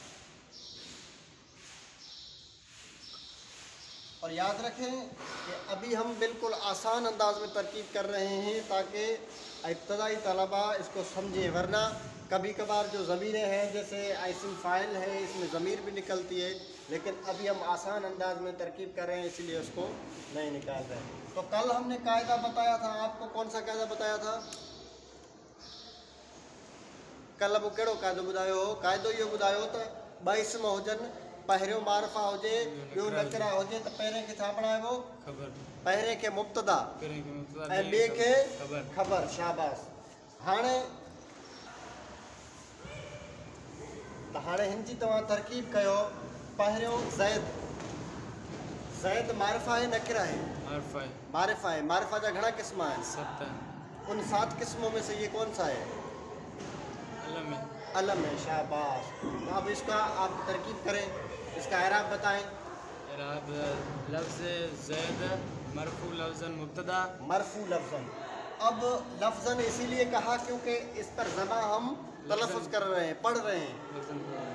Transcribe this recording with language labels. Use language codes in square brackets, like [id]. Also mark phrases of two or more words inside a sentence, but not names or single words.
[hi] और याद रखें कि अभी हम बिल्कुल आसान अंदाज में तरकीब कर रहे हैं ताकि इब्तदाई तलबा इसको समझें, वरना कभी कभार जो ज़मीरें हैं जैसे आइसिम फ़ाइल है इसमें ज़मीर भी निकलती है, लेकिन अभी हम आसान अंदाज में तरकीब कर रहे हैं इसलिए उसको नहीं निकाल रहे हैं। तो कल हमने कायदा बताया था आपको, कौन सा कायदा बताया था कल? [sd] अब कहिड़ो कायदो ॿुधायो? कायदो इहो ॿुधायो त ॿ इस्म हुजनि, पहिरियों मारिफा हुजे ॿियो नकिरा हुजे त पहिरें खे छा बणाइबो? पहिरें खे मुब्तदा ऐं ॿिए खे ख़बर। शाबाश। हाणे हिन जी तव्हां तरकीब कयो। पहिरियों ज़ैद, ज़ैद मारिफा है नकिरा है? [hi] मारिफा है। [sd] मारिफा जा घणा क़िस्म आहिनि? [hi] उन 7 किस्मों में से ये कौन सा है? अलम है। [sd] शाबाश। [hi] तो अब इसका आप तरकीब करें, इसका एराब बताएं। एराब लफ्ज़ ज़ैद मरफू लफ्ज़न मुब्तदा, मरफू लफ्ज़न। अब लफ्ज़न इसीलिए कहा क्योंकि इस पर ज़मा हम तलफ़ुज़ कर रहे हैं, पढ़ रहे हैं।